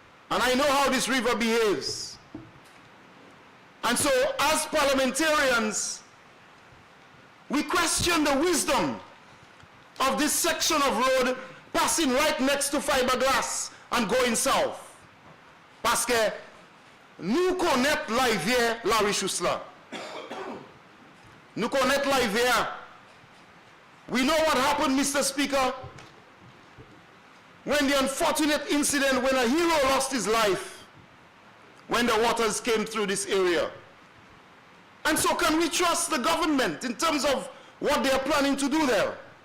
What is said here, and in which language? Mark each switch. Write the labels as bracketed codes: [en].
[en] And I know how this river behaves. And so, as parliamentarians, we question the wisdom of this section of road passing right next to fiberglass and going south. [fr] Parce que nous connaissons la rivière La Richousse là. Nous connaissons la rivière. [en] We know what happened, Mr. Speaker, when the unfortunate incident when a hero lost his life when the waters came through this area. And so can we trust the government in terms of what they are planning to do there?